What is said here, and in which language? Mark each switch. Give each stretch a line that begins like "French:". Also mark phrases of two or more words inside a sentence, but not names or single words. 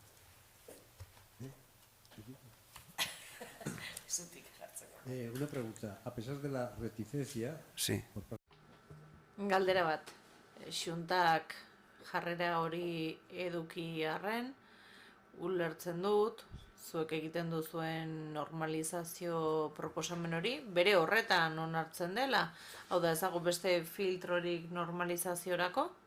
Spanish: Una pregunta. A pesar de la reticencia... Sí.
Basque: Galdera bat. Xuntak jarrera hori eduki arren, ulertzen dut, zuek egiten duzuen normalizazio proposamen hori, bere horretan onartzen dela. Hau da, ez dago beste filtrorik normalizaziorako?